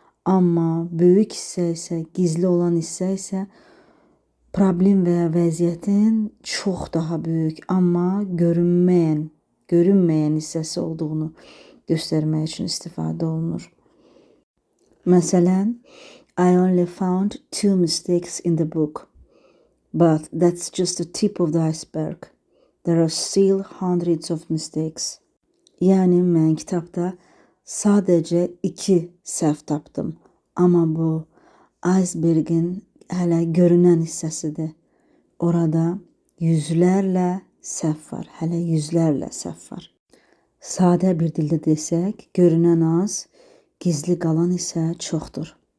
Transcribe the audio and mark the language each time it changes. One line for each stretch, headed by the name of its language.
Azerbaijani: Amma böyük hissə isə, gizli olan hissə isə problem və ya vəziyyətin çox daha böyük, amma görünməyən hissəsi olduğunu göstərmək üçün istifadə olunur. Məsələn,
English: I only found 2 mistakes in the book, but that's just the tip of the iceberg. There are still hundreds of mistakes.
Azerbaijani: Yəni mən kitabda sadəcə 2 səhv tapdım, amma bu icebergin hələ görünən hissəsidir. Orada yüzlərlə səhv var, hələ yüzlərlə səhv var. Sadə bir dildə desək, görünən az, gizli qalan isə çoxdur.